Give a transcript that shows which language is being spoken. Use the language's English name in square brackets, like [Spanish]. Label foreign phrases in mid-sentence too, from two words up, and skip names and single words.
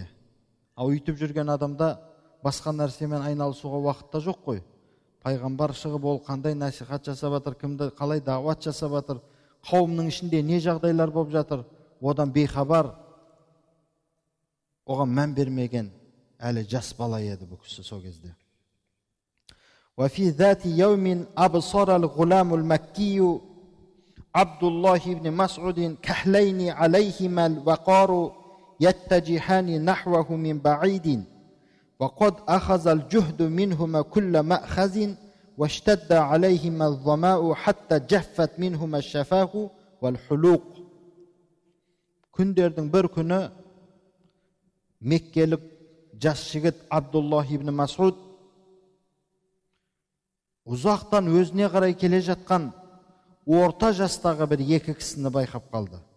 [Kazakh] Ал үйтіп жүрген адамда басқа нәрсемен айналысуға уақытта жоқ қой. Пайғамбар шығып ол қандай насихат жасап жатыр, кімді қалай дағуат жасап жатыр, қауымның ішінде не жағдайлар болып жатыр, одан бейхабар, оған мән бермеген әлі жас бала еді бұл кісі сол кезде. [Arabic] وفي ذات يوم أبصر الغلام المكي عبد الله بن مسعود كحلين عليهما الوقار يتجهان نحوه من بعيد وقد أخذ الجهد منهما كل مأخذ واشتد عليهما الظماء حتى جفت منهما الشفاه والحلوق. [Kazakh] Күндердің бір күні Меккелік жас жігіт Абдуллах ибн Мас'уд ұзақтан өзіне қарай келе жатқан орта жастағы бір екі кісіні байқап қалды.